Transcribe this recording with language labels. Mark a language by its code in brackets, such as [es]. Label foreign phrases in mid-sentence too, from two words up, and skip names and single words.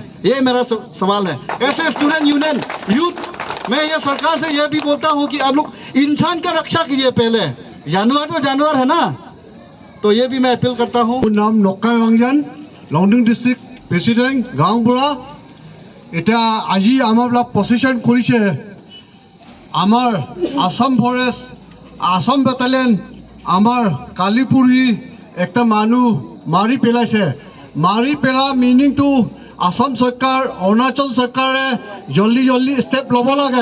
[hi] ये मेरा सवाल है। ऐसे [en] student union youth, [hi] मैं ये सरकार से ये भी बोलता हूँ कि आप लोग इंसान का रक्षा कीजिए पहले, जानवर तो जानवर है ना। तो ये भी मैं अपील करता हूँ। नाम नक्का रंजन, लंगडिंग डिस्ट्रिक्ट प्रेसिडेंट गाँवबुढ़ा। [as] এটা আজি আমাৰ পজিশন কৰিছে আমাৰ আসাম ফৰেষ্ট, আসাম বেটালিয়ন, আমাৰ কালিপুৰি একটা মানুহ মাৰি পেলাইছে। মাৰি পেলা মিনিংটো আসাম চৰকাৰ, অৰুণাচল চৰকাৰে [hi] जल्दी जल्दी [as] ষ্টেপ ল'ব লাগে।